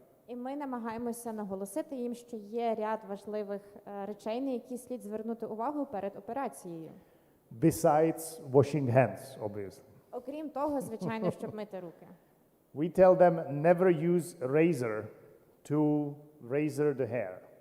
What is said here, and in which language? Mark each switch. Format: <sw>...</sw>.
<uk>І ми намагаємося наголосити їм, що є ряд важливих речей, на які слід звернути увагу перед операцією.</uk> <en>Besides washing hands, obviously.</en> <uk>Окрім того, звичайно, щоб мити руки.</uk> <en>We tell them never use razor to razor the hair.</en>